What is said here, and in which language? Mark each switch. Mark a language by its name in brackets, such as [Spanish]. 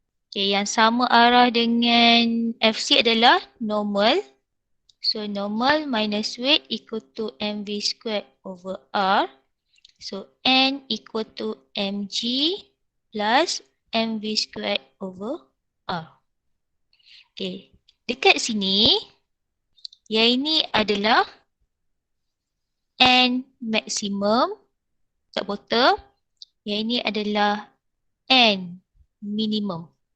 [Malay] Okay, yang sama arah dengan Fc adalah normal. [English] So normal minus weight equal to mv squared over R. So N equal to mg plus mv squared over R. [Malay] Okay, dekat sini, yang ini adalah N maximum kat bottom. Yang ini adalah N minimum.